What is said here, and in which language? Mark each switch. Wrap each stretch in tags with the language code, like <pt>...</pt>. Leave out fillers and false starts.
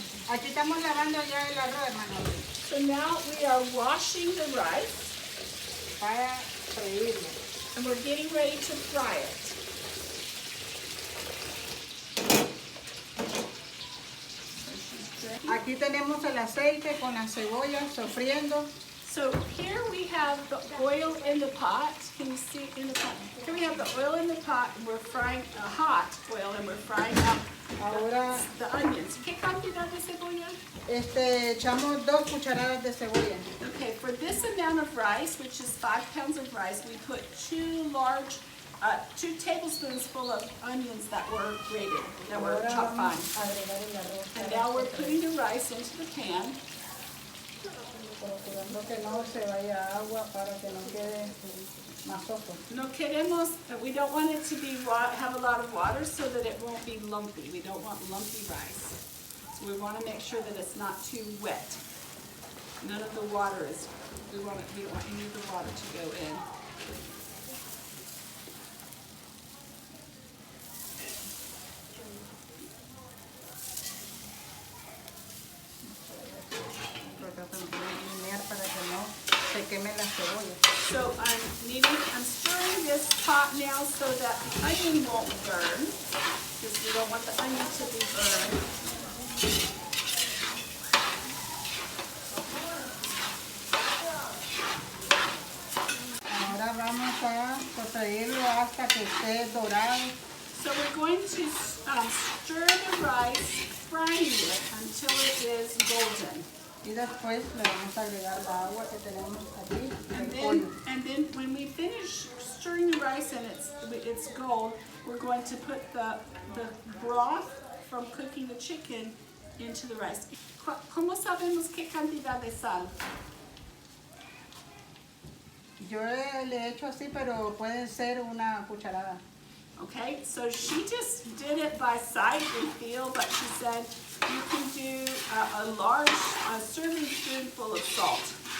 <es>Aquí estamos lavando ya el arroz, hermano,</es> <en>So now we are washing the rice</en> <es>para freírlo.</es> <en>and we're getting ready to fry it.</en> <es>Aquí tenemos el aceite con la cebolla sofriendo.</es> <en>So here we have the oil in the pot. Can you see in the pot? Here we have the oil in the pot and we're frying hot oil and we're frying up</en> <es>Ahora</es> <en>the onions.</en> <es>¿Qué cantidad de cebolla? echamos 2 cucharadas de cebolla.</es> <en>Okay, for this amount of rice, which is 5 pounds of rice, we put 2 tablespoons full of onions that were grated, that were</en> <es>Ahora</es> <en>chopped fine.</en> <es>vamos a agregar el arroz.</es> <en>And now we're putting the rice into the pan.</en> <es>Procurando que no se vaya agua para que no quede masoso. No queremos,</es> <en>we don't want it to be have a lot of water so that it won't be lumpy. We don't want lumpy rice. So we want to make sure that it's not too wet. None of the water is, we don't want any of the water to go in.</en> <es>Para que no se queme la cebolla.</es> <en>So I'm stirring this pot now so that the onion won't burn, because we don't want the onion to be burned.</en> <es>Ahora vamos a sofreírlo hasta que esté dorado.</es> <en>So we're going to stir the rice, frying it until it is golden.</en> <es>Y después le vamos a agregar la agua que tenemos aquí del pollo.</es> <en>And then when we finish stirring the rice and it's gold, we're going to put the broth from cooking the chicken into the rice.</en> <es>¿Cómo sabemos qué cantidad de sal? Yo le he hecho así, pero puede ser una cucharada.</es> <en>Okay, so she just did it by sight and feel, but she said you can do a large serving spoonful of salt.</en>